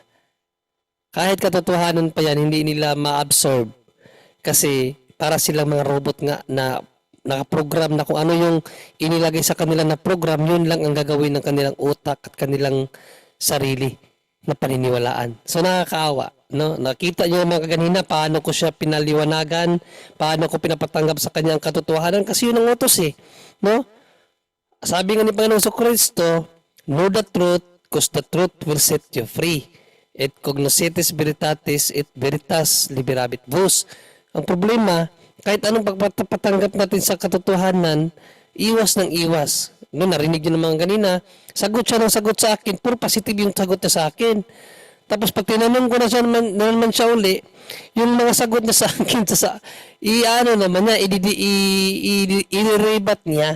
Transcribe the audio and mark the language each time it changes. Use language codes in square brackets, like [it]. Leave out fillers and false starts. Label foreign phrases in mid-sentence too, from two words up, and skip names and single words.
[tl] Kahit katotohanan pa yan hindi nila ma-absorb kasi para silang mga robot nga na nakaprogram na kung ano yung inilagay sa kanila na program, yun lang ang gagawin ng kanilang utak at kanilang sarili na paniniwalaan. So nakakaawa, no? Nakita niyo mga kaganina paano ko siya pinaliwanagan, paano ko pinapatanggap sa kanya ang katotohanan kasi yun ang utos eh, no? Sabi nga ni Panginoong Kristo, [en] know the truth because the truth will set you free. [la] Et cognoscetis veritatis et veritas liberabit vos. [tl] Ang problema, kahit anong pagpatanggap natin sa katotohanan, iwas ng iwas. No, narinig niyo naman kanina, sagot siya ng sagot sa akin, puro positive yung sagot niya sa akin. Tapos pag tinanong ko na siya naman siya uli, yung mga sagot niya sa akin, i-rebat niya.